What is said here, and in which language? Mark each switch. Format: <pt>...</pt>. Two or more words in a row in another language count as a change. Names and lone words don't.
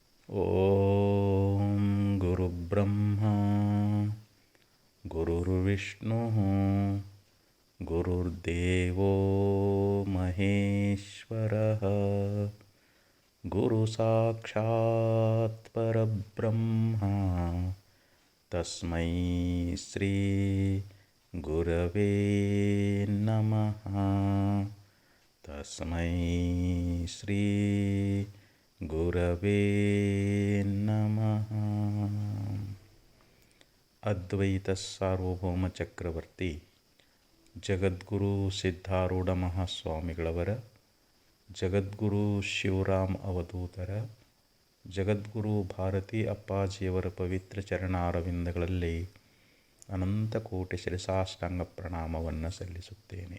<sa>ಓಂ ಗುರುಬ್ರಹ್ಮ ಗುರುರ್ವಿಷ್ಣು ಗುರುರ್ದೇವೋ ಮಹೇಶ್ವರಃ ಗುರು ಸಾಕ್ಷಾತ್ ಪರಬ್ರಹ್ಮ ತಸ್ಮೈ ಶ್ರೀ ಗುರವೇ ನಮಃ. ತಸ್ಮೈ ಶ್ರೀ ಗುರವೇ ನಮಃ.</sa> <kn>ಅದ್ವೈತ ಸಾರ್ವಭೌಮ ಚಕ್ರವರ್ತಿ ಜಗದ್ಗುರು ಸಿದ್ಧಾರೂಢ ಮಹಾಸ್ವಾಮಿಗಳವರ, ಜಗದ್ಗುರು ಶಿವರಾಮ್ ಅವಧೂತರ, ಜಗದ್ಗುರು ಭಾರತೀ ಅಪ್ಪಾಜಿಯವರ ಪವಿತ್ರ ಚರಣಾರವಿಂದಗಳಲ್ಲಿ ಅನಂತ ಕೋಟಿ ಶಿರಸಾಷ್ಟಾಂಗ ಪ್ರಣಾಮವನ್ನು ಸಲ್ಲಿಸುತ್ತೇನೆ.</kn>